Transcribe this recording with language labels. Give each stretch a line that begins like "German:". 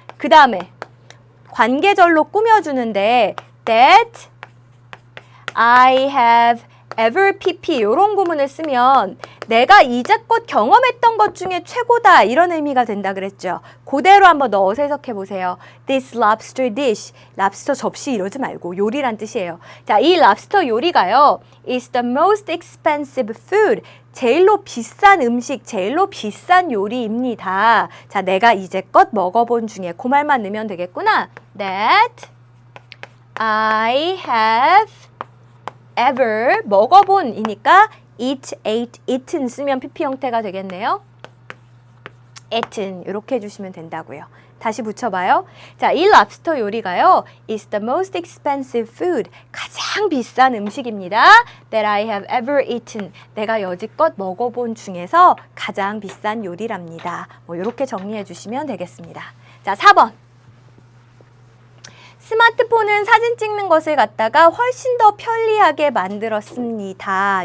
Korean: 그 다음에 관계절로 꾸며주는데,
English: that I have
Korean: ever pp 이런 구문을 쓰면 내가 이제껏 경험했던 것 중에 최고다 이런 의미가 된다 그랬죠. 그대로 한번 넣어서 해석해 보세요.
English: This lobster dish,
Korean: 랍스터 접시 이러지 말고 요리란 뜻이에요. 자, 이 랍스터 요리가요,
English: is the most expensive food.
Korean: 제일로 비싼 음식, 제일로 비싼 요리입니다. 자, 내가 이제껏 먹어본 중에 그 말만 넣으면 되겠구나.
English: That I have ever
Korean: 먹어본이니까 eat, ate, eaten 쓰면 PP 형태가 되겠네요. eaten 이렇게 해주시면 된다고요. 다시 붙여봐요. 자, 이 랍스터 요리가요,
English: is the most expensive food.
Korean: 가장 비싼 음식입니다.
English: That I have ever eaten.
Korean: 내가 여지껏 먹어본 중에서 가장 비싼 요리랍니다. 뭐 이렇게 정리해 주시면 되겠습니다. 자, 4번. 스마트폰은 사진 찍는 것을 갖다가 훨씬 더 편리하게 만들었습니다.